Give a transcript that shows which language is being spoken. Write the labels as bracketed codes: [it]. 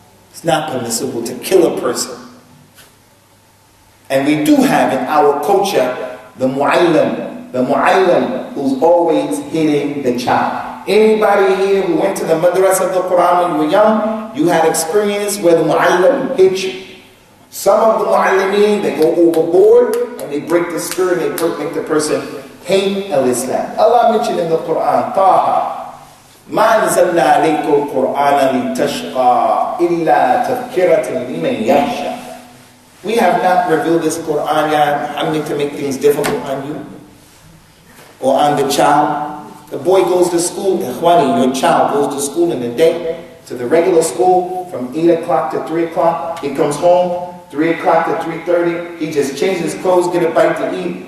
[en] It's not permissible to kill a person. And we do have in our culture the mu'allim who's always hitting the child. Anybody here who went to the madrasa of the Quran when you were young, you had experience where the mu'allim hit you. Some of the mu'allimeen, they go overboard and they break the spirit and they make the person hate al-Islam. Allah mentioned in the Quran, Taha, [ar] مَا أَنزَلْنَا عَلَيْكَ الْقُرْآنَ لِتَشْقَى إِلَّا تَذْكِرَةً لِمَنْ يَخْشَى. [en] We have not revealed this Quran, Ya Muhammad, to make things difficult on you or on the child. The boy goes to school, your child goes to school in the day, to the regular school from 8 o'clock to 3 o'clock. He comes home, 3 o'clock to 3:30. He just changes his clothes, get a bite to eat.